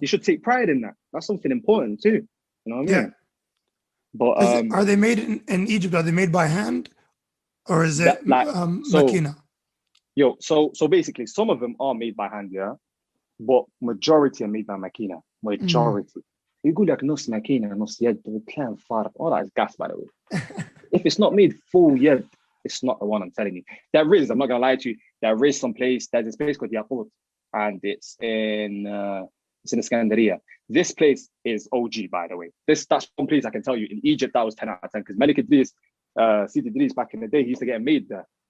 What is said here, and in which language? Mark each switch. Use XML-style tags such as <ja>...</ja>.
<en>You should take pride in that. That's something important too. You know what I mean? But are they made in Egypt? Are they made by hand, or is it makina? So basically, some of them are made by hand, yeah, but majority are made by makina. Majority.</en> <ar>يقول لك نص ماكينة نص يد وكلام فارغ.</ar> <en>All that is gas, by the way. If it's not made full yet, it's not the one, I'm telling you. There is, I'm not gonna lie to you, there is some place, there's this place called Yaqut, and it's in Iskandaria. This place is OG, by the way. That's one place I can tell you. In Egypt, that was 10 out of 10, because Malik Idris, Sidi Idris back in the day, he used to get made there.</en>